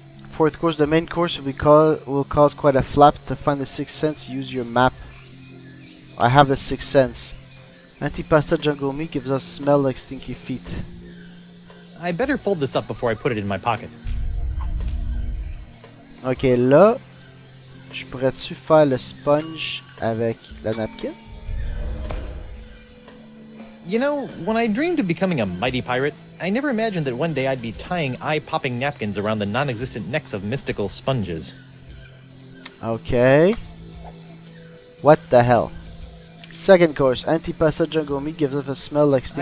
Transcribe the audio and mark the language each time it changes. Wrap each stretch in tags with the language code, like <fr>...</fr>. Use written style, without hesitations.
<en>Fourth course, the main course will cause quite a flap. To find the Sixth Sense, use your map. I have the Sixth Sense. Antipasta jungle meat gives us smell like stinky feet. I better fold this up before I put it in my pocket.</en> <fr>Ok, là, je pourrais-tu faire le sponge avec la napkin?</fr> <en>You know, when I dreamed of becoming a mighty pirate, I never imagined that one day I'd be tying eye-popping napkins around the non-existent necks of mystical sponges. Okay. What the hell? Second course, antipasta jungle meat gives us a smell like stinky</en>